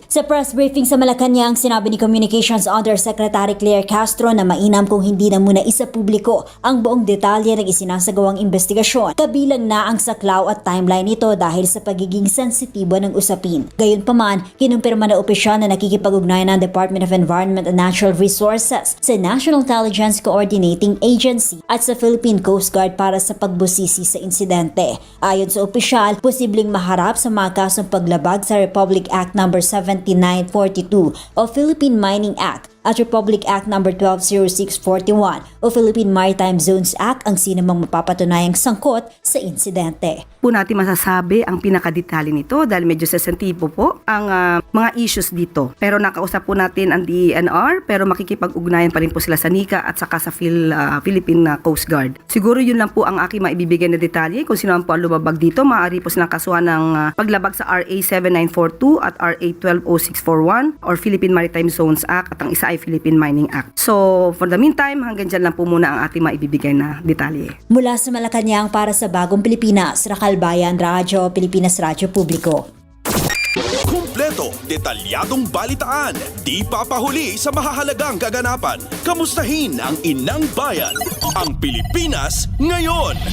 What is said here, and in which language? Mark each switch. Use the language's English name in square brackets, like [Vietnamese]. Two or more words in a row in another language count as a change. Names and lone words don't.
[Filipino] Sa press briefing sa Malacanang, sinabi ni Communications Undersecretary Claire Castro na mainam kung hindi na muna isa publiko ang buong detalye ng isinasagawang investigasyon. Kabilang na ang saklaw at timeline nito dahil sa pagiging sensitibo ng usapin. Gayunpaman, kinumpirma na opisyal na nakikipag-ugnayan ng Department of Environment and Natural Resources sa National Intelligence Coordinating Agency at sa Philippine Coast Guard para sa pagbusisi sa insidente. Ayon sa opisyal, posibleng maharap sa mga kasong paglabag sa Republic Act No. 7942 o Philippine Mining Act at Republic Act No. 120641 o Philippine Maritime Zones Act ang sinumang mapapatunayang sangkot sa insidente. Po natin masasabi ang pinakadetalye nito dahil medyo sensitibo po ang mga issues dito. Pero nakausap po natin ang DENR pero makikipag-ugnayan pa rin po sila sa NICA at saka sa Philippine Coast Guard. Siguro yun lang po ang aking maibibigay na detalye. Kung sino man po ang lumabag dito, maaari po silang kasuhan ng paglabag sa RA 7942 at RA 120641 or Philippine Maritime Zones Act at ang isa ay Philippine Mining Act. [English] So, for the meantime, [Filipino] hanggang dyan lang po muna ang ating maibibigay na detalye. Mula sa Malacanang para sa Bagong Pilipinas, Raquel Bayan, Radyo Pilipinas, Radyo Publiko. Kumpleto, detalyadong balitaan, di papahuli sa mahahalagang kaganapan. Kamustahin ang inang bayan, ang Pilipinas ngayon.